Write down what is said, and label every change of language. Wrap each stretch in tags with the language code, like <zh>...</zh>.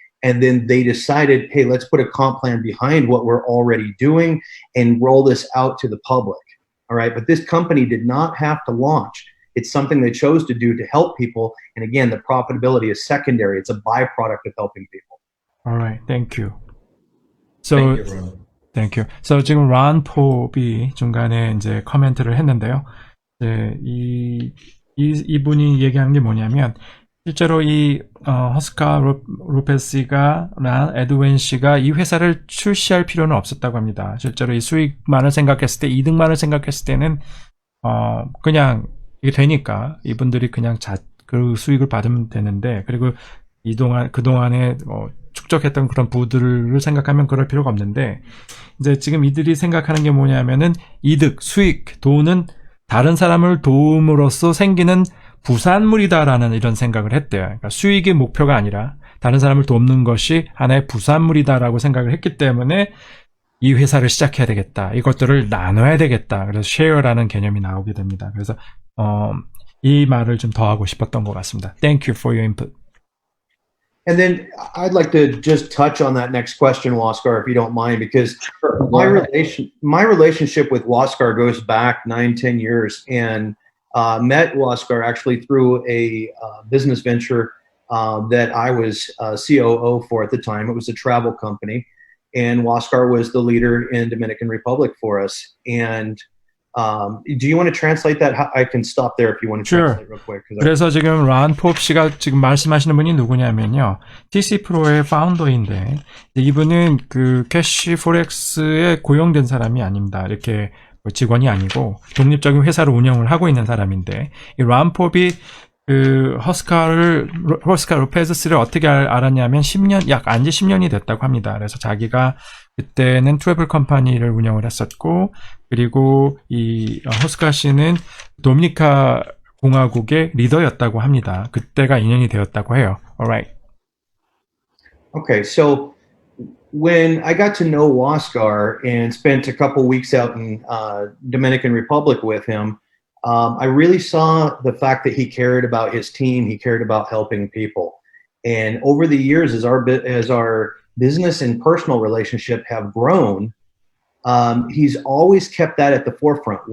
<en>And then they decided, hey, let's put a comp plan behind what we're already doing and roll this out to the public. All right. But this company did not have to launch. It's something they chose to do to help people. And again, the profitability is secondary. It's a byproduct of helping people. All right. Thank you. So, thank you. So</en> <ko>지금 란 팝이 중간에 이제 코멘트를 했는데요. 이제 이분이 얘기한 게 뭐냐면, 실제로 이 허스카 로페스가 에드윈 씨가 이 회사를 출시할 필요는 없었다고 합니다. 실제로 이 수익만을 생각했을 때, 이득만을 생각했을 때는 그냥 이게 되니까 이분들이 그냥 그 수익을 받으면 되는데, 그리고 그동안에 축적했던 그런 부들을 생각하면 그럴 필요가 없는데, 이제 지금 이들이 생각하는 게 뭐냐면은 이득, 수익, 돈은 다른 사람을 도움으로써 생기는 부산물이다라는 이런 생각을 했대요. 그러니까 수익의 목표가 아니라 다른 사람을 돕는 것이 하나의 부산물이다라고 생각을 했기 때문에 이 회사를 시작해야 되겠다. 이것들을 나눠야 되겠다. 그래서 쉐어라는 개념이 나오게 됩니다. 그래서 이 말을 좀 더 하고 싶었던 것 같습니다.</ko> <en>Thank you for your input. And then I'd like to just touch on that next question, Waskar, if you don't mind, because my relationship with Waskar goes back 9-10 years, and met Waskar actually through a business venture that I was COO for at the time. It was a travel company, and Waskar was the leader in Dominican Republic for us. And do you want to translate that? I can stop there if you want to translate real quick.</en> <ko>그래서 지금 란 팝 씨가 지금 말씀하시는 분이 누구냐면요. TC 프로의 파운더인데, 이분은 그 캐시 포렉스에 고용된 사람이 아닙니다. 이렇게 직원이 아니고 독립적인 회사를 운영을 하고 있는 사람인데, 이 란 팝이 그 허스카 로페즈스를 어떻게 알았냐면 10년, 약 안지 10년이 됐다고 합니다. 그래서 자기가 그때는 트래블 컴퍼니를 운영을 했었고, 그리고 이 허스카 씨는 도미니카 공화국의 리더였다고 합니다. 그때가 인연이 되었다고 해요.</ko> <en>Alright. Okay, so when I got to know Waskar and spent a couple weeks out in Dominican Republic with him, I really saw the fact that he cared about his team. He cared about helping people. And over the years, as our business and personal relationship have grown, he's always kept that at the forefront.</en>